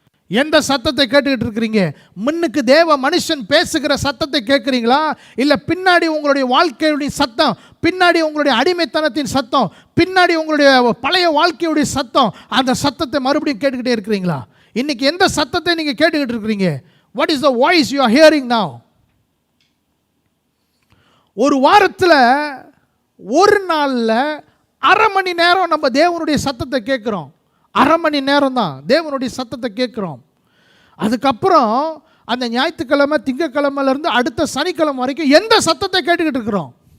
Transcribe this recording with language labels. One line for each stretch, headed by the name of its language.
Tamil: எந்த சத்தத்தை கேட்டுக்கிட்டு இருக்கிறீங்க? முன்னுக்கு தேவ மனுஷன் பேசுகிற சத்தத்தை கேட்குறீங்களா, இல்லை பின்னாடி உங்களுடைய வாழ்க்கையுடைய சத்தம், பின்னாடி உங்களுடைய அடிமைத்தனத்தின் சத்தம், பின்னாடி உங்களுடைய பழைய வாழ்க்கையுடைய சத்தம், அந்த சத்தத்தை மறுபடியும் கேட்டுக்கிட்டே இருக்கிறீங்களா? இன்னைக்கு எந்த சத்தத்தை நீங்கள் கேட்டுக்கிட்டு இருக்கிறீங்க?
English: What is the voice you are hearing now?
Tamil: ஒரு வாரத்தில் ஒரு நாளில் அரை மணி நேரம் நம்ம தேவனுடைய சத்தத்தை கேட்குறோம். அரை மணி நேரம் தான் தேவனுடைய சத்தத்தை கேட்குறோம். அதுக்கப்புறம் அந்த ஞாயிற்றுக்கிழமை திங்கக்கிழமையிலேருந்து அடுத்த சனிக்கிழமை வரைக்கும் எந்த சத்தத்தை கேட்டுக்கிட்டு இருக்கிறோம்?